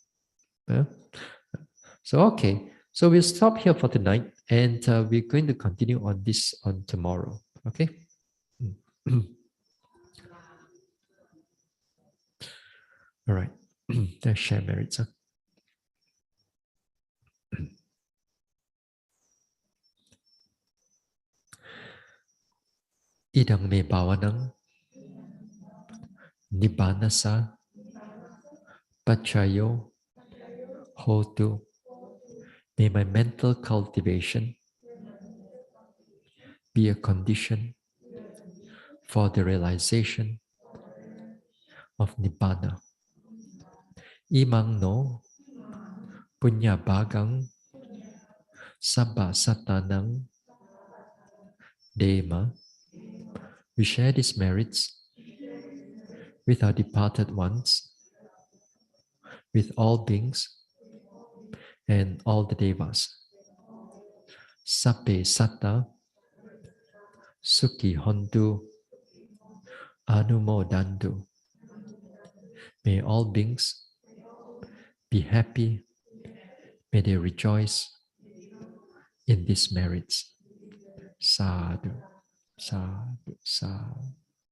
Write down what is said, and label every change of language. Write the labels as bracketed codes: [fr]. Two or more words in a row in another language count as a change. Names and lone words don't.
[en] So, okay. So we'll stop here for tonight and we're going to continue on this on tomorrow. Okay? All right. Let's share merits. [pi] Idang me bawanang nibbanasa pachayo hotu. [en] May my mental cultivation be a condition for the realization of Nibbana. [pi] Imang no punya bagang sabba satanang dema. [en] We share these merits with our departed ones, with all beings and all the devas. [pi] Sappe satta sukhi hontu anumodantu. [en] May all beings be happy. May they rejoice in these merits. [pi] Sadhu, sadhu, sadhu.